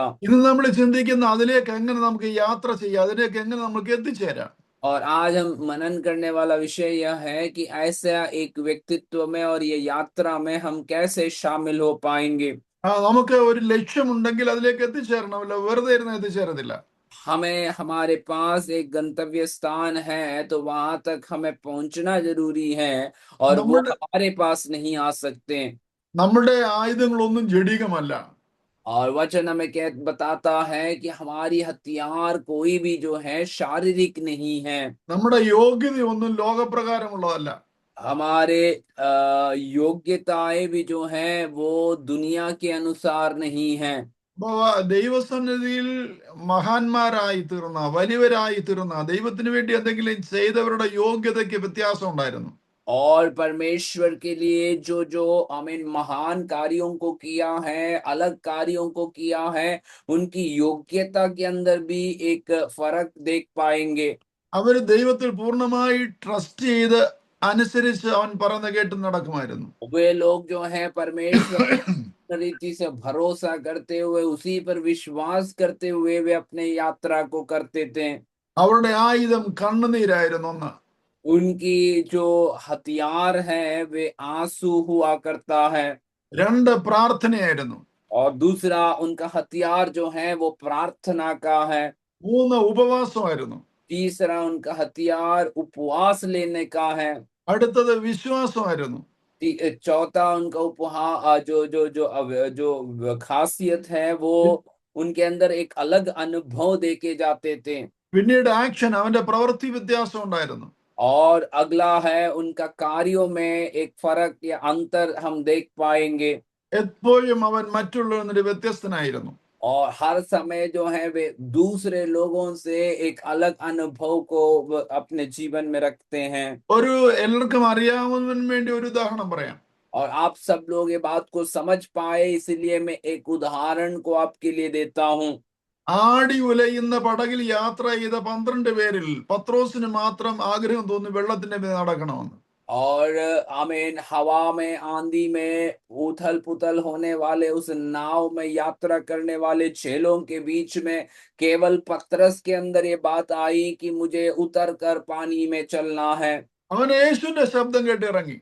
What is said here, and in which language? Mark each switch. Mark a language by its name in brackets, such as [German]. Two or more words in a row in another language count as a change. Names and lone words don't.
[Malayalam] ഇന്ന് നമ്മൾ ചിന്തിക്കുന്ന അതിലേക്ക് എങ്ങനെ നമുക്ക് യാത്ര ചെയ്യാം, അതിലേക്ക് എങ്ങനെ നമുക്ക് എത്തിച്ചേരാം. [Hindi] और आज हम मनन करने वाला विषय यह है कि ऐसा एक व्यक्तित्व में और ये यात्रा में हम कैसे शामिल हो पाएंगे. [Malayalam] നമുക്ക് ഒരു ലക്ഷ്യമുണ്ടെങ്കിൽ അതിലേക്ക് എത്തിച്ചേരണമല്ലോ, വെറുതെ ഇരുന്ന് എത്തിച്ചേരത്തില്ല. [Hindi] हमें, हमारे पास एक गंतव्य स्थान है तो वहां तक हमें पहुंचना जरूरी है और वो [Malayalam] നമ്മുടെ [Hindi] हमारे पास नहीं आ सकते. [Malayalam] നമ്മുടെ ആയുധങ്ങളൊന്നും ജഡികമല്ല. [Hindi] और वचन हमें बताता है कि हमारी हथियार कोई भी जो है शारीरिक नहीं है. [Malayalam] നമ്മുടെ യോഗ്യതയൊന്നും ലോകപ്രകാരമുള്ളതല്ല. [Hindi] हमारे योग्यताएं भी जो हैं वो दुनिया के अनुसार नहीं है. [Malayalam] ദൈവസന്നിധിയിൽ മഹാന്മാരായി തീർന്ന, വലിയവരായി തീർന്ന, ദൈവത്തിന് വേണ്ടി എന്തെങ്കിലും ചെയ്തവരുടെ യോഗ്യതയ്ക്ക് വ്യത്യാസം ഉണ്ടായിരുന്നു. [Hindi] और परमेश्वर के लिए जो जो हमें महान कार्यों को किया है, अलग कार्यों को किया है, उनकी योग्यता के अंदर भी एक फर्क देख पाएंगे. [Malayalam] അവര് ദൈവത്തിൽ പൂർണ്ണമായി ട്രസ്റ്റ് ചെയ്ത് അനുസരിച്ച് അവൻ പറയുന്ന കേട്ട് നടക്കുമായിരുന്നു. [Hindi] वे लोग जो हैं परमेश्वर रीति से भरोसा करते हुए, उसी पर विश्वास करते हुए वे अपने यात्रा को करते थे. [Malayalam] അവരുടെ ആയുധം കണ്ണുനീരായിരുന്നു. ഒന്ന്, [Hindi] उनकी जो हथियार है वे आंसू हुआ करता है. [Malayalam] രണ്ട്, പ്രാർത്ഥനയായിരുന്നു. [Hindi] और दूसरा उनका हथियार जो है वो प्रार्थना का है. [Malayalam] മൂന്ന്, ഉപവാസമായിരുന്നു. [Hindi] तीसरा उनका हथियार उपवास लेने का है. [Malayalam] അടുത്തത് വിശ്വാസമായിരുന്നു. [Hindi] चौथा उनका उपहार जो जो जो जो खासियत है वो उनके अंदर एक अलग अनुभव देके जाते थे. [Malayalam] പിന്നീട് ആക്ഷൻ, അവന്റെ പ്രവൃത്തി വ്യത്യാസം ഉണ്ടായിരുന്നു. [Hindi] और अगला है उनका कार्यों में एक फर्क या अंतर हम देख पाएंगे. [Malayalam] എപ്പോഴും അവൻ മറ്റുള്ളവരിൽ നിന്ന് വ്യത്യസ്തനായിരുന്നു. [Hindi] और हर समय जो है वे दूसरे लोगों से एक अलग अनुभव को अपने जीवन में रखते हैं. [Malayalam] ഒരു എല്ലാവർക്കും അറിയാവുന്നതിന് വേണ്ടി ഒരു ഉദാഹരണം പറയാം. [Hindi] और आप सब लोग ये बात को समझ पाए इसलिए मैं एक उदाहरण को आपके लिए देता हूँ. [Malayalam] ആടി ഉലയുന്ന പടകിൽ യാത്ര ചെയ്ത 12 പേരിൽ പത്രോസിന് മാത്രം ആഗ്രഹം തോന്നി വെള്ളത്തിന്റെ മേൽ നടക്കണമെന്ന്. [Hindi] और आमीन, हवा में, आंधी में, उथल पुथल होने वाले उस नाव में यात्रा करने वाले चेलों के बीच में केवल पतरस के अंदर ये बात आई कि मुझे उतर कर पानी में चलना है. [Malayalam] അവൻ യേശുവിന്റെ ശബ്ദം കേട്ട് ഇറങ്ങി.